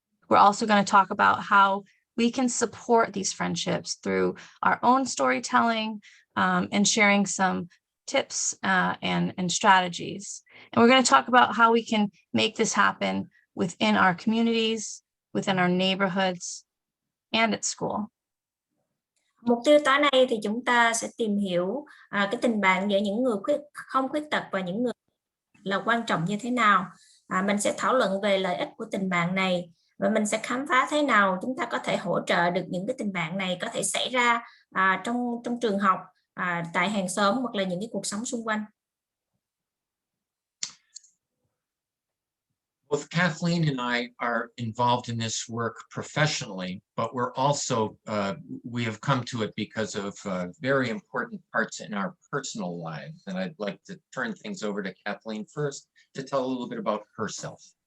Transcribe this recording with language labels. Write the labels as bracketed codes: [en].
[en] We're also going to talk about how we can support these friendships through our own storytelling and sharing some tips and strategies. And we're going to talk about how we can make this happen within our communities, within our neighborhoods, and at school. [vi] Mục tiêu tối nay thì chúng ta sẽ tìm hiểu cái tình bạn giữa những người không khuyết tật và những người là quan trọng như thế nào. Mình sẽ thảo luận về lợi ích của tình bạn này và mình sẽ khám phá thế nào chúng ta có thể hỗ trợ được những cái tình bạn này có thể xảy ra trong trường học tại hàng xóm hoặc là những cái cuộc sống xung quanh. [en] Both Kathleen and I are involved in this work professionally, but we're also, we have come to it because of very important parts in our personal lives. And I'd like to turn things over to Kathleen first to tell a little bit about herself.